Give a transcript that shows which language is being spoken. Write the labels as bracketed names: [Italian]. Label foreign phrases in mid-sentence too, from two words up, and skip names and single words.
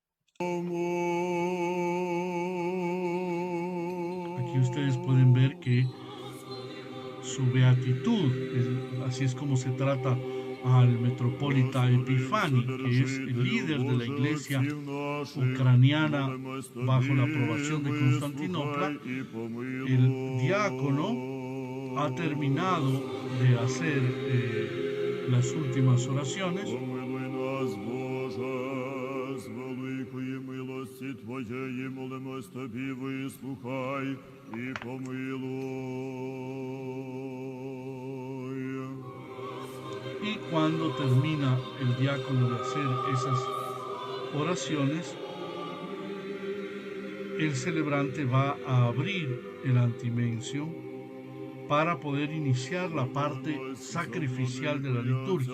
[Spanish] Aquí ustedes pueden ver que su beatitud, así es como se trata al metropolita Epifani, que es el líder de la iglesia ucraniana bajo la aprobación de Constantinopla. El diácono ha terminado de hacer las últimas oraciones. [Ukrainian] Помилуй нас, Боже, з великої милості Твоєї молимось Тобі, вислухай і помилуй. [Spanish] Y cuando termina el diácono de hacer esas oraciones, el celebrante va a abrir el antimencio para poder iniciar la parte sacrificial de la liturgia.